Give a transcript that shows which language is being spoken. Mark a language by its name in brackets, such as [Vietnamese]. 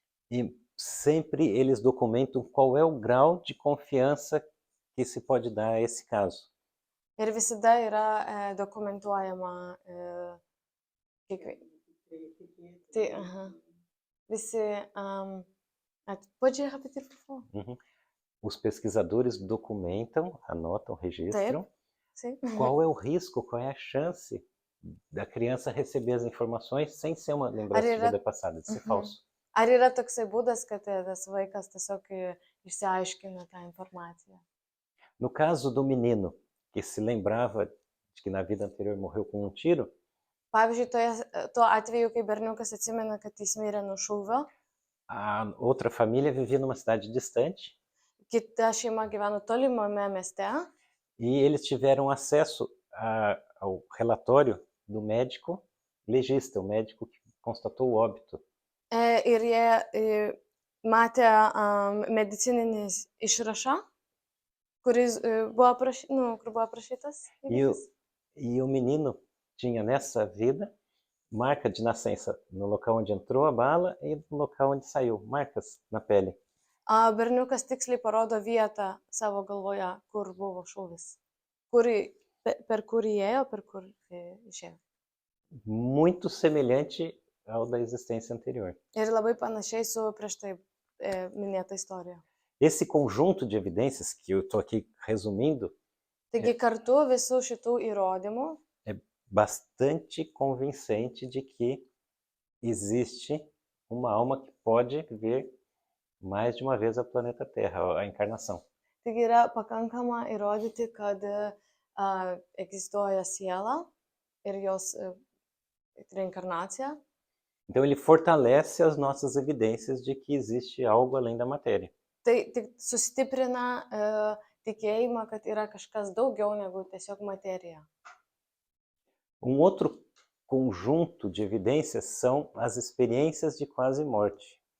[Portuguese] E sempre eles documentam qual é o grau de confiança que se pode dar a esse caso. [Lithuanian] Ir visada yra dokumentuojama tai, visi. [Portuguese] Pode repetir, por favor? Uhum. Os pesquisadores documentam, anotam, registram Sim. qual é o risco, qual é a chance da criança receber as informações sem ser uma lembrança de vida passada, de ser falso. [Lithuanian] Ar yra toksai būdas, kad tas vaikas tiesiog išsiaiškina tą informaciją? [Portuguese] No caso do menino que se lembrava de que na vida anterior morreu com um tiro, [Lithuanian] Pavyzdžiui, tuo atveju, kai berniukas atsimena, kad jis mirė nuo šūvio, [Portuguese] a outra família vivia numa cidade distante [Lithuanian] kita šeima gyveno tolimame mieste [Portuguese] e eles tiveram acesso ao relatório do médico legista, o médico que constatou o óbito. [Lithuanian] ir jie matė medicininį išrašą, kuris buvo kur buvo aprašytas įvykis. [Portuguese] E o menino tinha nessa vida marca de nascença no local onde entrou a bala e no local onde saiu, marcas na pele. [Lithuanian] Berniukas tiksliai parodo vietą savo galvoje, kur buvo šūvis, per kur įėjo, per kur išėjo. [Portuguese] Muito semelhante ao da existência anterior. [Lithuanian] Ir labai panašiai su prieš tai minėta istorija. [Portuguese] Esse conjunto de evidências que eu estou aqui resumindo [Lithuanian] Taigi kartu visų šitų įrodymų [Portuguese] é bastante convincente de que existe uma alma que pode vir mais de uma vez ao planeta Terra, a encarnação. [Lithuanian] Taigi yra pakankama įrodyti, kad egzistuoja siela ir jos reencarnacija. [Portuguese] Então ele fortalece as nossas evidências de que existe algo além da matéria. [Lithuanian] Tai tik sustiprina tikėjimą, kad yra kažkas daugiau negu tiesiog materija. [Portuguese] Outro conjunto de evidências são as experiências de quase morte.